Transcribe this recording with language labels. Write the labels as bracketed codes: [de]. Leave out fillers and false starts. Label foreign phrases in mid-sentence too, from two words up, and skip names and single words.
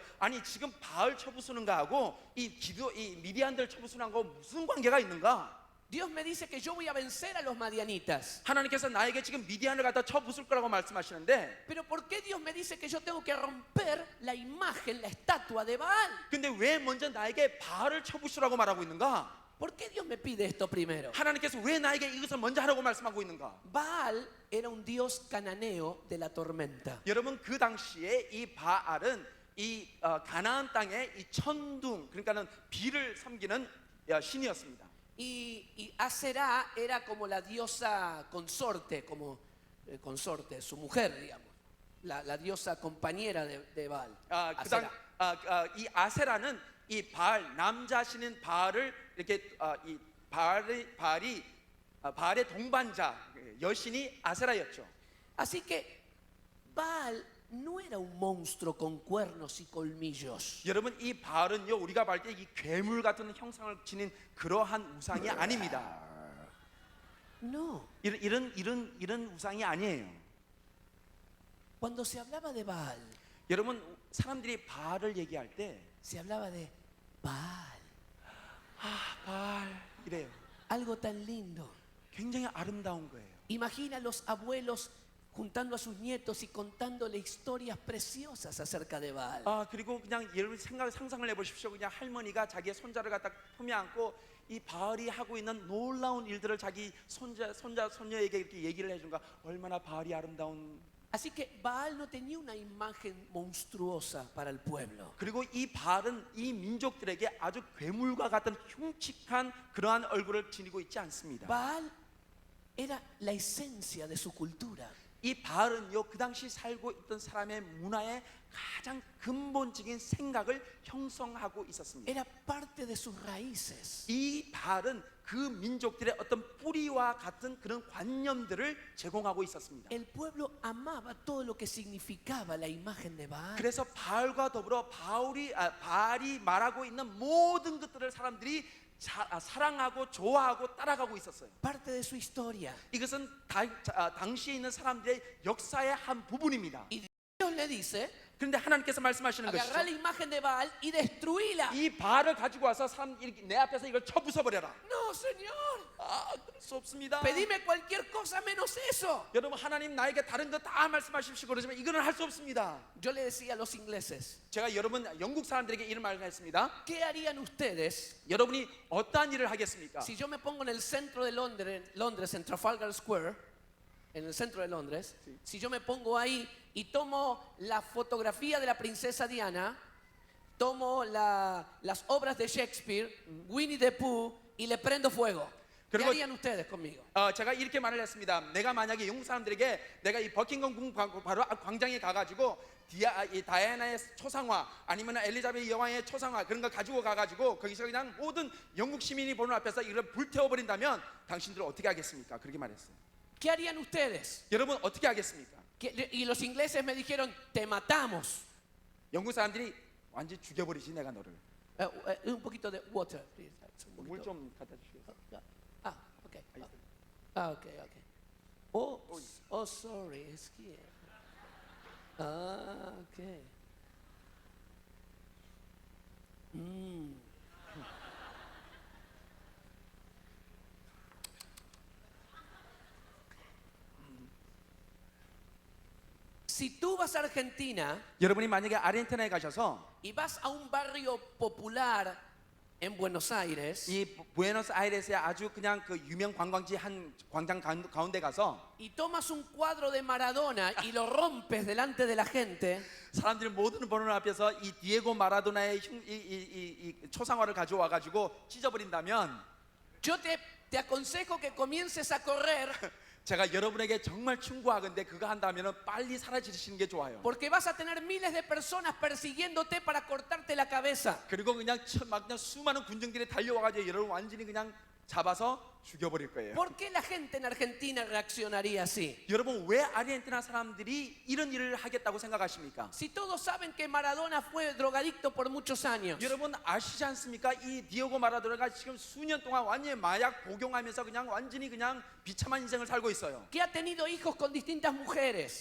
[ko] 아니 지금 바알 쳐부수는 거하고 이 미디안들 쳐부수는 거 무슨 관계가 있는가? [es] Dios me dice que yo voy a vencer a los madianitas. [ko] 하나님께서 나에게 지금 미디안을 갖다 쳐부술 거라고 말씀하시는데, [es] Pero ¿por qué Dios me dice que yo tengo que romper la imagen, la estatua de Baal? [ko] 근데 왜 먼저 나에게 바알을 쳐부수라고 말하고 있는가? [es] ¿Por qué Dios me pide esto primero? [ko] 하나님께서 왜 나에게 이것을 먼저 하라고 말씀하고 있는가? [es] Baal era un dios cananeo de la tormenta. [ko] 여러분, 그 당시에 이 바알은 이 가나안 땅의 이 천둥, 그러니까는 비를 섬기는 신이었습니다. [es] Y Aserá era como la diosa consorte, consorte, su mujer, digamos, la diosa compañera de Baal. Aserá. [ko] 이 아세라는 이 바알 남자 신인 바알을 이렇게 이 바알의 동반자 여신이 아세라였죠. [es] Así que Baal no era un monstruo con cuernos y colmillos. [ko] 여러분, 이 바알은요 우리가 볼 때 이 괴물 같은 형상을 지닌 그러한 우상이 아닙니다. [es] No. [ko] 이런 우상이 아니에요. [es] Cuando se hablaba de Baal, [ko] 여러분, 사람들이 바알을 얘기할 때 [es] se hablaba de Baal. [ko] 바알 이래요. [es] Algo tan lindo. [ko] 굉장히 아름다운 거예요. [es] Imagina a los abuelos juntando a sus nietos y contándole historias preciosas acerca de Baal. [ko] 그리고 그냥 여러분 상상을 해보십시오. 그냥 할머니가 자기의 손자를 갖다 품에 안고 이 바알이 하고 있는 놀라운 일들을 자기 손녀에게 이렇게 얘기를 해준가. 얼마나 바알이 아름다운. [es] Así que Baal no tenía una imagen monstruosa para el pueblo. [ko] 그리고 이 바알은 이 민족들에게 아주 괴물과 같은 흉측한 그러한 얼굴을 지니고 있지 않습니다. [es] Baal era la esencia de su cultura. [ko] 이 바알은요 그 당시 살고 있던 사람의 문화의 가장 근본적인 생각을 형성하고 있었습니다. [es] Era parte de sus raíces. [ko] 이 바알은 그 민족들의 어떤 뿌리와 같은 그런 관념들을 제공하고 있었습니다. [es] El pueblo amaba todo lo que significaba la imagen de Baal. [ko] 그래서 바알과 더불어 바알이 말하고 있는 모든 것들을 사람들이 사랑하고 좋아하고 따라가고 있었어요. [es] Parte de su historia. [ko] 이것은 당시에 있는 사람들의 역사의 한 부분입니다. [es] Y Dios le dice, [ko] 그런데 하나님께서 말씀하시는 [es] agarrá la [ko] 것이죠. [es] imagen de Baal y destruíla. [ko] 이 바알을 가지고 와서 사람 이렇게 내 앞에서 이걸 쳐부숴 버려라. [es] No, Señor. [ko] 아, 그럴 수 없습니다. [es] Pedime cualquier cosa menos eso. [ko] 여러분 하나님 나에게 다른 거 다 말씀하십시오 그러지만 이거는 할 수 없습니다. [es] Yo le decía a los ingleses, [ko] 제가 여러분 영국 사람들에게 이런 말을 했습니다. [es] ¿qué harían ustedes [ko] 여러분이 어떠한 일을 하겠습니까? [es] si yo me pongo en el centro de Londres, en Trafalgar Square, en el centro de Londres, si yo me pongo ahí y tomo la fotografía de la princesa Diana, tomo las obras de Shakespeare, Winnie the Pooh, y le prendo fuego? ¿Qué [ko] 그리고- [es] harían ustedes conmigo? [ko] 제가 이렇게 말을 했습니다. 내가 만약에 영국 사람들에게 내가 이 버킹엄 궁 바로 광장에 가가지고 이 다이애나의 초상화 아니면 엘리자베스 여왕의 초상화 그런 거 가지고 가가지고 거기서 그냥 모든 영국 시민이 보는 앞에서 이걸 불태워버린다면 당신들 어떻게 하겠습니까? 그렇게 말했어요. [es] ¿Qué harían ustedes? [ko] 여러분 어떻게 하겠습니까? [es] Y los ingleses me dijeron, te matamos. [ko] 영국 사람들이 완전히 죽여버리지 내가 너를. [es] Un poquito de [en] water, please. [es] Un [ko] 물 [es] poquito. [ko] 좀 갖다 주시겠어요? [en] Ah, okay. Okay, okay. Oh, sorry, it's here. [es] Ah, okay. Si tú vas a Argentina [ko] 여러분이 만약에 아르헨티나에 가셔서 [es] y vas a un barrio popular en Buenos Aires [ko] 이 부에노스아이레스의 아주 그냥 그 유명 관광지 한 광장 가운데 가서 [es] y tomas un cuadro de Maradona y lo rompes delante de la gente, [ko] 사람들이 모든 보는 앞에서 이 디에고 마라도나의 이 초상화를 가져와 가지고 찢어버린다면 [es] yo te aconsejo que comiences a correr [ko] 제가 여러분에게 정말 충고하건데 그거 한다면은 빨리 사라지시는 게 좋아요. [es] porque vas a tener miles de personas persiguiéndote para cortarte la cabeza. [ko] 그리고 그냥 막 그냥 수많은 군중들이 달려와 가지고 여러분 완전히 그냥 잡아서 죽여버릴 거예요. [es] ¿Por qué la gente en Argentina reaccionaría así? [ko] 여러분 왜 아르헨티나 사람들이 이런 일을 하겠다고 생각하십니까? [es] Si todos saben que Maradona fue drogadicto por muchos años. [ko] 여러분 아시지 않습니까? 이 디에고 마라도나가 지금 수년 동안 완전히 마약 복용하면서 그냥 완전히 그냥 비참한 인생을 살고 있어요. [es] Que ha tenido hijos con distintas mujeres.